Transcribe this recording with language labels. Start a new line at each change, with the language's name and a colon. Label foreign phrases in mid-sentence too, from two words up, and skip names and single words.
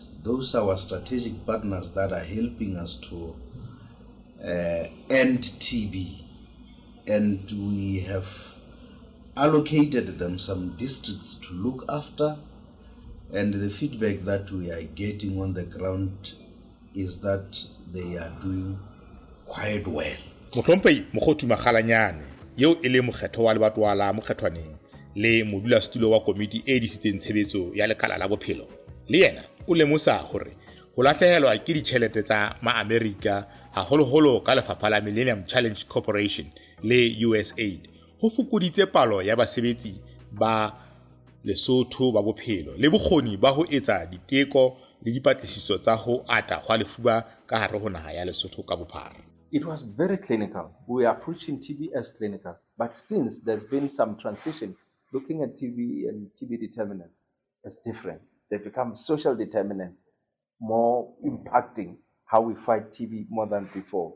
English: Those are our strategic partners that are helping us to end TB. And we have allocated them some districts to look after. And the feedback that we are getting on the ground is that they are doing quite well.
Southern Sotho: Mohlomphei Mokgothu Makgalanyane yeo e le mokgetho wa lebatowa la mokgethwaneng le modulasetulo wa komiti e disitseng tshebetso ya lekala la bophelo, le yena o lemosa hore ho lahlehelwa ke ditjhelete tsa ma-Amerika haholoholo ka lefapha la Millennium Challenge Corporation le USAID ho fokoditse palo ya basebetsi ba Lesotho ba bophelo le bokgoni ba ho etsa diteko le dipatlisiso tsa ho ata hwa lefuba ka hare ho naha ya Lesotho ka bophara.
English: It was very clinical. We are approaching TB as clinical. But since there's been some transition, looking at TB and TB determinants as different. They become social determinants, more impacting how we fight TB more than before.